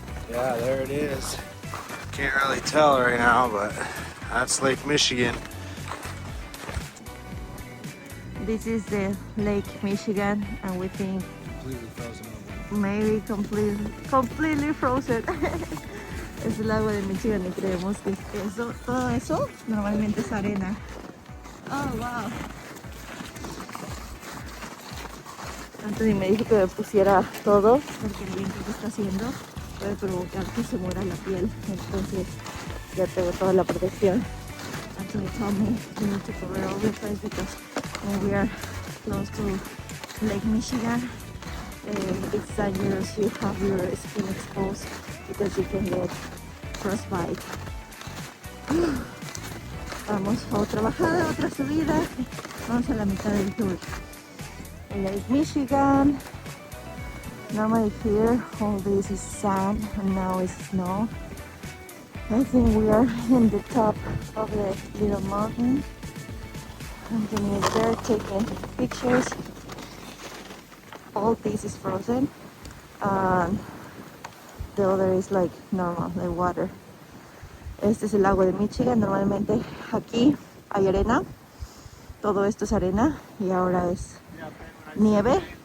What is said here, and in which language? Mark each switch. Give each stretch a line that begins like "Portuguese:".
English: Yeah, there it is. Can't really tell right now, but that's Lake Michigan. This is the Lake Michigan, and we think Completely frozen over. maybe completely frozen.
Spanish: Es el agua de Michigan y creemos que eso, todo eso normalmente es arena.
English: Oh, wow.
Spanish: Anthony me dijo que me pusiera todo porque el viento que está haciendo puede provocar que se muera la piel. Entonces ya tengo toda la protección.
English: Anthony told me we need to cover all the place because when we are close to Lake Michigan, it's dangerous. You have your skin exposed because you can get frostbite.
Spanish: Vamos a otra bajada, otra subida. Vamos a la mitad del tour. Lake Michigan.
English: Normally here all this is sand and now it's snow. I think we are in the top of the little mountain. Anthony is there taking pictures. All this is frozen and the other is like normal, like water.
Spanish: Este es el agua de Michigan. Normalmente aquí hay arena. Todo esto es arena y ahora es nieve.